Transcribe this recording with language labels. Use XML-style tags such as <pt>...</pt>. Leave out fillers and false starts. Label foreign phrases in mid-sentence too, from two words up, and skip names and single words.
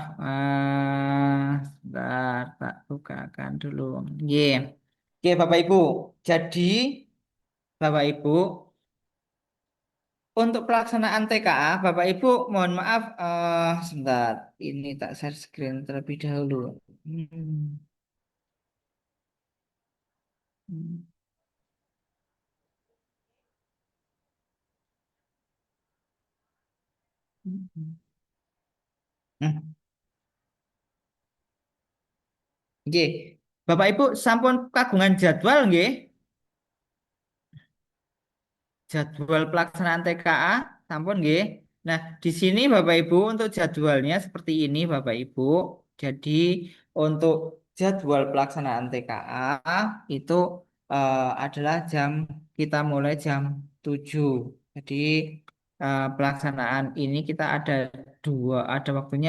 <id>Sebentar, tak bukakan dulu. Nggih. Oke, Bapak Ibu. Jadi, Bapak Ibu, untuk pelaksanaan TKA, Bapak Ibu, mohon maaf, sebentar, ini tak share screen terlebih dahulu. Hmm, hmm, hmm. Hmm, nggih. Bapak Ibu,</id> <jv>sampun kagungan</jv> <id>jadwal nggih? Jadwal pelaksanaan TKA,</id> <jv>sampun nggih.</jv> <id>Nah, di sini Bapak Ibu untuk jadwalnya seperti ini Bapak Ibu. Jadi untuk jadwal pelaksanaan TKA itu adalah kita mulai jam 7. Jadi pelaksanaan ini kita ada waktunya.</id>